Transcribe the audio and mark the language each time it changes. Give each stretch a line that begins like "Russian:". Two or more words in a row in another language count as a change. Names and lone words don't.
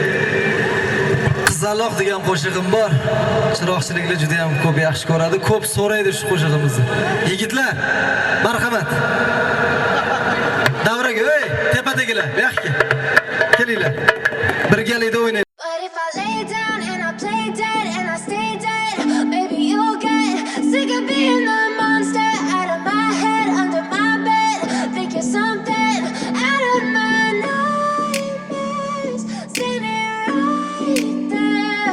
Uzbek: Qizaloq degan qo'shig'im bor. Chiroqchiliklar juda ham ko'p yaxshi ko'radi, ko'p so'raydi shu qo'shig'imizni. Yigitlar, marhamat. Davraga, ey, tepadagilar, bu yoqqa. Kelinglar. Birgalikda o'ynaylik.
English: But if I lay down and I play dead and I stay dead, baby you'll get sick of being the monster out of my head, under my bed. Think you're something out of my nightmares, standing right there.